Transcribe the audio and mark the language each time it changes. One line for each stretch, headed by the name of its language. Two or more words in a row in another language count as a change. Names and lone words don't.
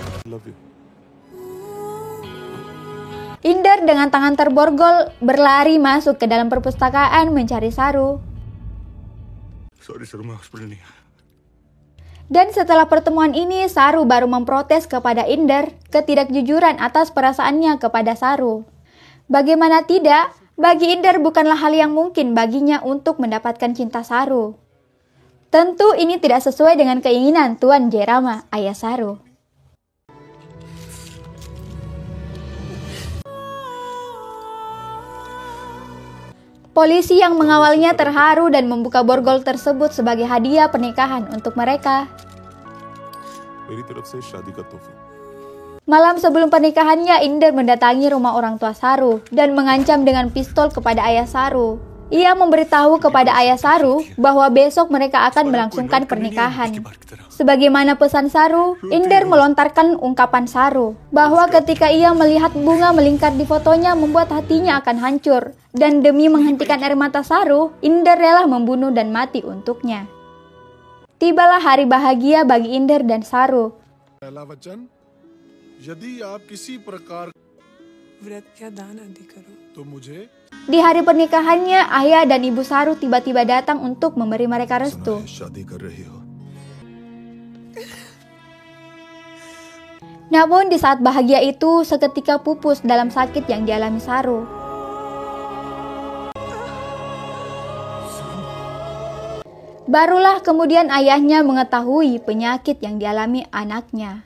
English: Love you.
Indonesian: Inder dengan tangan terborgol berlari masuk ke dalam perpustakaan mencari Saru.
English: Sorry,
Hindi: Saru, मैं हॉस्पिटल नहीं.
Indonesian: Dan setelah pertemuan ini, Saru baru memprotes kepada Inder ketidakjujuran atas perasaannya kepada Saru. Bagaimana tidak, bagi Inder bukanlah hal yang mungkin baginya untuk mendapatkan cinta Saru. Tentu ini tidak sesuai dengan keinginan Tuan Jairama, ayah Saru. Polisi yang mengawalnya terharu dan membuka borgol tersebut sebagai hadiah pernikahan untuk mereka.
Hindi: मेरी तरफ से शादी का तोहफा.
Indonesian: Malam sebelum pernikahannya, Inder mendatangi rumah orang tua Saru dan mengancam dengan pistol kepada ayah Saru. Ia memberitahu kepada ayah Saru bahwa besok mereka akan melangsungkan pernikahan. Sebagaimana pesan Saru, Inder melontarkan ungkapan Saru bahwa ketika ia melihat bunga melingkar di fotonya membuat hatinya akan hancur. Dan demi menghentikan air mata Saru, Inder rela membunuh dan mati untuknya. Tibalah hari bahagia bagi Inder dan Saru.
Hindi: पहला वचन, यदि आप किसी प्रकार व्रत या दान आदि करो तो मुझे
Indonesian: Di hari pernikahannya, ayah dan ibu Saru tiba-tiba datang untuk memberi mereka restu.
Hindi: शादी कर रही हो.
Indonesian: Namun di saat bahagia itu, seketika pupus dalam sakit yang dialami Saru. Barulah kemudian ayahnya mengetahui penyakit yang dialami anaknya.